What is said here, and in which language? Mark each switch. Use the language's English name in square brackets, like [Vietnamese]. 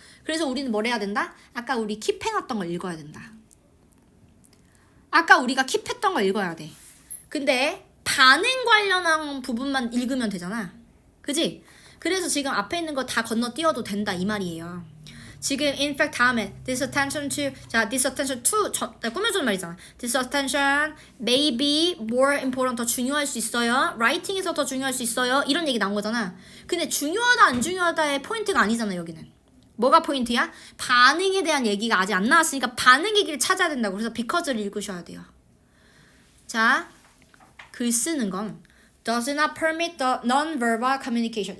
[Korean] 그래서 우리는 뭘 해야 된다? 아까 우리 킵해놨던 걸 읽어야 된다. 아까 우리가 킵했던 걸 읽어야 돼. 근데 반응 관련한 부분만 읽으면 되잖아. 그지? 그래서 지금 앞에 있는 거 다 건너뛰어도 된다 이 말이에요. 지금 [English] in fact [Korean] 다음에 disattention to disattention to 꾸며주는 말이잖아. [English] disattention may be more important [Korean] 더 중요할 수 있어요. writing에서 더 중요할 수 있어요. 이런 얘기 나온 거잖아. 근데 중요하다 안 중요하다의 포인트가 아니잖아 여기는. 뭐가 포인트야? 반응에 대한 얘기가 아직 안 나왔으니까 반응 얘기를 찾아야 된다고. 그래서 because를 읽으셔야 돼요. 자, 글 쓰는 건 [English] does not permit the non-verbal communication.